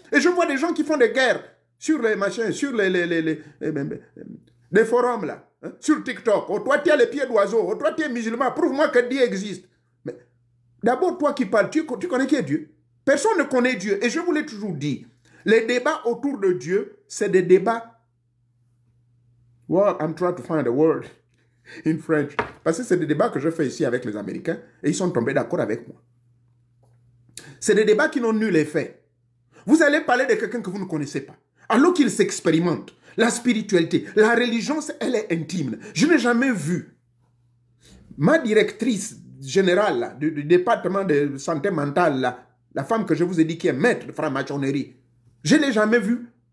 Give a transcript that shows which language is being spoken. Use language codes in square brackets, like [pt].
[fr] Et je vois des gens qui font des guerres sur les machins, sur les forums là, hein, sur TikTok. Oh, toi, tu as les pieds d'oiseau. Oh, toi, tu es musulman. Prouve-moi que Dieu existe. Mais d'abord, toi qui parles, tu connais qui est Dieu? Personne ne connaît Dieu. Et je vous l'ai toujours dit, les débats autour de Dieu, c'est des débats. [en] Well, I'm trying to find a word in French. [fr] Parce que c'est des débats que je fais ici avec les Américains et ils sont tombés d'accord avec moi. C'est des débats qui n'ont nul effet. Vous allez parler de quelqu'un que vous ne connaissez pas. Alors qu'il s'expérimente. La spiritualité, la religion, elle est intime. Je n'ai jamais vu ma directrice générale là, du département de santé mentale, là, la femme que je vous ai dit qui est maître de franc-maçonnerie. Je ne l'ai jamais vue.